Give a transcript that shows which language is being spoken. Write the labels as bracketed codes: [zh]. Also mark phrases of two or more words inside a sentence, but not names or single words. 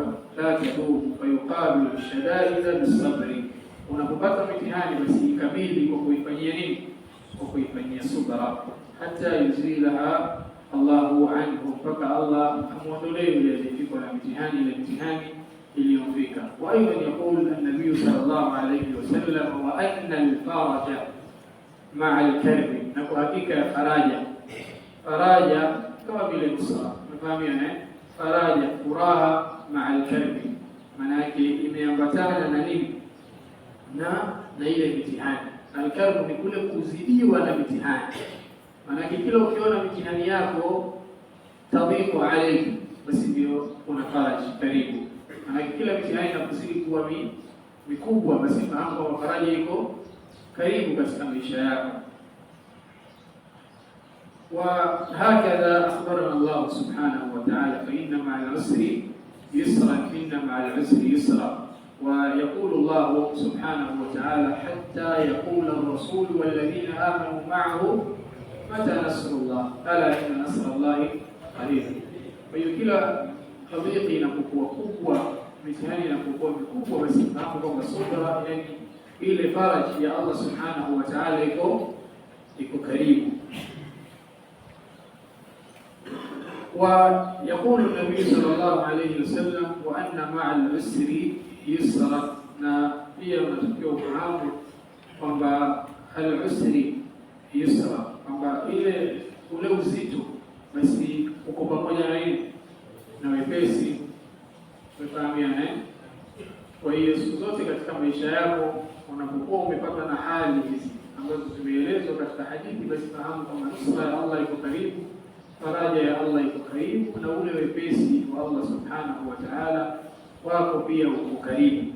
[ar] لا تدوم فيقابل الشدائد بالصبر, [sw] unapopata mitihani basi ikabili kwa kuifanyia nini? Kwa kuifanyia subra, hata [ar] يزيلها الله عنه, [sw] mpaka Allah amuondolee ile iliyofika na mitihani, ile mitihani iliyofika. [ar] وأيضا يقول النبي صلى الله عليه وسلم وأن الفرج مع الكرب, [sw] na kwa hakika ya faraja kama vile nusra. Mfahamiana faraja, furaha [ar] مع الكرب, [sw] maana yake imeambatana na nini? Na ile mitihani. Al-karbu ni kule kuzidiwa na mitihani, maana kila ukiona mitihani yako [ar] تضيق عليه, [sw] basi ndio kuna faraja karibu. Maana kila mitihani inakuzidi kuwa mikubwa, basi fahamu kwamba faraja iko karibu katika maisha yako. [ar] وهكذا أخبرنا الله سبحانه وتعالى، فإن مع العسر يسرا، إن مع العسر يسرا. ويقول الله سبحانه وتعالى حتى يقول الرسول والذين آمنوا معه متى نصر الله ألا إن نصر الله قريب. فيكلا تضيقي [sw] inapokuwa kubwa, mitihani inapokuwa mikubwa, basi fahamu kwamba subra, yani ile faraja ya [ar] الله سبحانه وتعالى [sw] iko karibu. [ar] ويقول النبي صلى الله عليه وسلم وأن مع العسر yusra, [sw] na pia unatakiwa ufahamu kwamba [ar] العسر يسرا, [sw] kwamba ile ule uzito basi uko pamoja na nini? Na wepesi. Umefahamiana? Kwa hiyo siku zote katika maisha yako hali hizi ambazo zimeelezwa katika hadithi, basi fahamu kwamba nusra ya Allah iko karibu, faraja ya Allah iko karibu, na ule wepesi wa [ar] الله سبحانه وتعالى [sw] wako pia uko karibu.